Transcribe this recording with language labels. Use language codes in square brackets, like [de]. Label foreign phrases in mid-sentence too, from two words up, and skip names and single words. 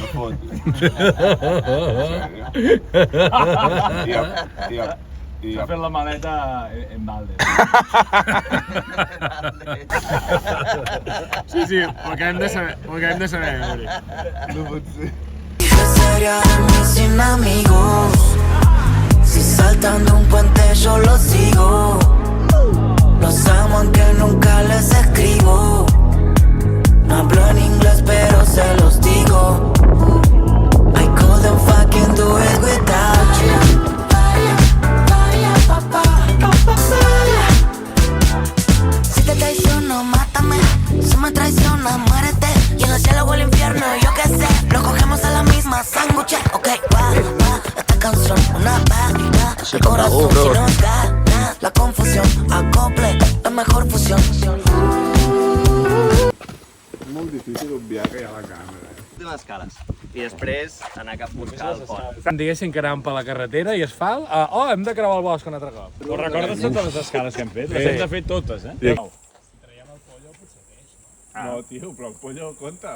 [ca] S'ha fet la maleta en balde. Sí, ho acabem de saber, Uri. No pot ser. [es] ¿Qué sería de mí sin amigos? Si saltan de un puente yo los sigo. Los amo aunque nunca les escribo. No hablo en inglés pero se los digo. [en] I couldn't fucking do it without you. [es] Si te traiciono, mátame. Si me traicionas, muérete. Y en el cielo o el infierno, yo qué sé. Lo cogemos a la misma sándwich. Ok, va, esta canción, una vaina. El corazón si nos gana. La confusión, acople, la mejor fusión. [ca] Molt difícil obviar que hi ha la càmera. Últimes cares. I després anar cap a buscar el pont. Diguéssim que anàvem per la carretera i asfalt. Hem de creuar el bosc un altre cop. Ho recordes totes les escales que hem fet? Les hem de fer totes, eh? Sí. Si traiem el pollo, potser peix. No, tio, però el pollo compta.